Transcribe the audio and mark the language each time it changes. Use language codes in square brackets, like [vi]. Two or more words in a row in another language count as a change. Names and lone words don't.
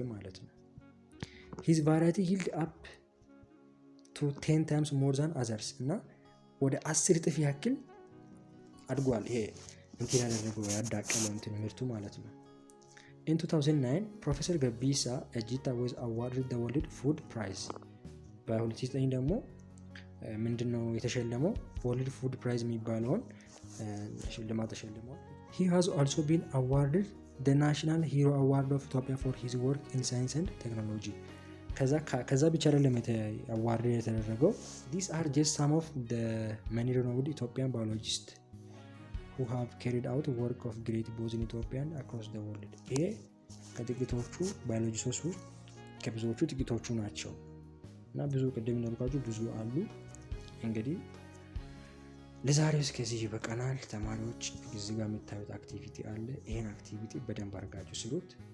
[am] ማለት ነው። [en] his variety yield up to 10 times more than others [am] እና ወደ 10 እጥፍ ያክል አድጓል። ይሄ እንትን ያደረገው ያዳቀለው እንትን ምርቱ ማለት ነው። in 2009 ፕሮፌሰር ገቢሳ እጅታ [en] was awarded the world food prize [am] በ2009 ደግሞ ምንድነው የተሸለመው? [en] world food prize [am] የሚባለውን ሽልማት ተሸልሟል። [en] he has also been awarded the national hero award of Ethiopia for his work in science and technology [am] ከዛ ብቻ አይደለም አዋርድ የተደረገው። [en] these are just some of the many renowned Ethiopian biologists who have carried out work of great both in Ethiopia and across the world [am] ይሄ ከጥቂቶቹ ባዮሎጂስቶች ውስጥ ከብዙዎቹ ጥቂቶቹ ናቸው እና ብዙ ቅድም እንደምታውቁ ብዙ አሉ። እንግዲህ ለዛሬው እስከዚህ ይበቃናል። ተማሪዎች እዚህ ጋር የምታዩት አክቲቪቲ አለ። ይሄን አክቲቪቲ በደንብ አድርጋችሁ ስሩት።